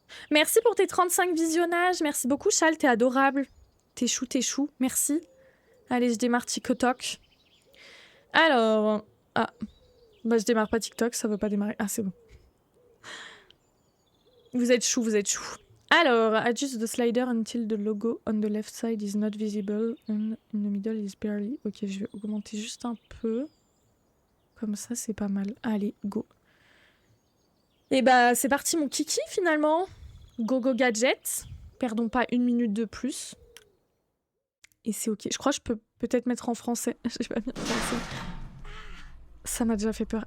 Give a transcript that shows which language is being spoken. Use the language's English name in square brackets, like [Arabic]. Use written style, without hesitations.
[French] Merci pour tes 35 visionnages. Merci beaucoup, Chal, t'es adorable. T'es chou. Merci. Allez, je démarre TikTok. Alors... Ah. Bah, je démarre pas TikTok, ça veut pas démarrer. Ah, c'est bon. Vous êtes chou. [English] Alors, adjust the slider until the logo on the left side is not visible and in the middle is barely. [French] Ok, je vais augmenter juste un peu. Comme ça, c'est pas mal. Allez, go. Et bah, c'est parti, mon kiki, finalement. Go gadget. Perdons pas une minute de plus. Et c'est ok. Je crois que je peux peut-être mettre en français. J'ai pas mis en français. Ça m'a déjà fait peur.